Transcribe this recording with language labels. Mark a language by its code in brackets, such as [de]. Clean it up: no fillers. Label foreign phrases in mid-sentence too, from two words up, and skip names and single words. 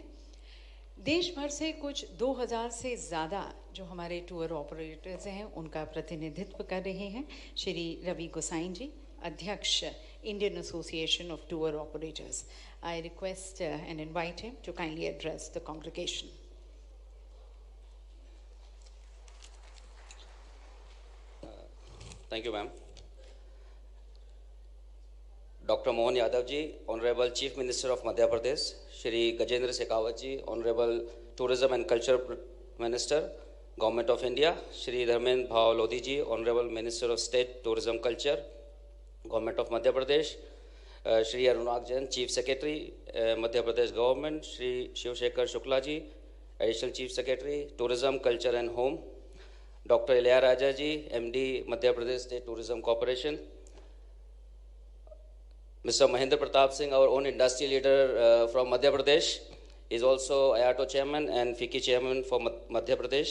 [hi] देश भर से कुछ 2000 से ज़्यादा जो हमारे [en] tour operators [hi] हैं, उनका प्रतिनिधित्व कर रहे हैं श्री रवि गोसाइन जी, अध्यक्ष इंडियन एसोसिएशन ऑफ टूर ऑपरेटर्स। [en] I request and invite him to kindly address the congregation. Thank you, ma'am. Dr. Mohan Yadav ji, Honorable Chief Minister of Madhya Pradesh, Shri Gajendra Shekhawat ji, Honorable Tourism and Culture Minister, Government of India, Shri Dharmendra Bhau Lodhi ji, Honorable Minister of State Tourism Culture, Government of Madhya Pradesh, Shri Arunag Jain, Chief Secretary, Madhya Pradesh Government, Shri Shiv Shekhar Shukla ji, Additional Chief Secretary, Tourism, Culture and Home, Dr. Ilya Raja ji, MD, Madhya Pradesh State Tourism Corporation, Mr. Mahendra Pratap Singh, our own industry leader from Madhya Pradesh, is also IATO chairman and FICCI chairman for Madhya Pradesh.